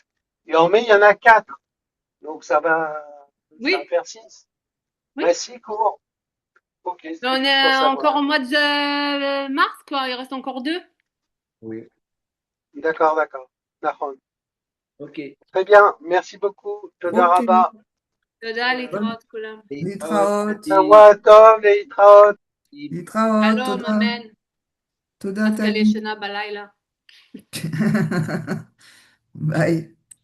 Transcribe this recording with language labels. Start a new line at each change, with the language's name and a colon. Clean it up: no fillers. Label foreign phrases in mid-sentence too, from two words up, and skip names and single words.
French: Et en mai, il y en a quatre. Donc ça va Oui, faire six. oui. Ouais, six cours. Ok, Mais c'était on juste pour est encore savoir. au mois de mars, quoi. Il reste encore 2. Oui. D'accord, d'accord. D'accord. Ok. Très bien. Merci beaucoup. Ok.
Hebrew: תודה רבה. תודה,
French: Bonne
Hebrew: להתראות כולם. להתראות. שבוע טוב להתראות. להתראות. שלום, תודה. אמן. תודה, דווקא לי טלי. ישנה בלילה.
English: Bye.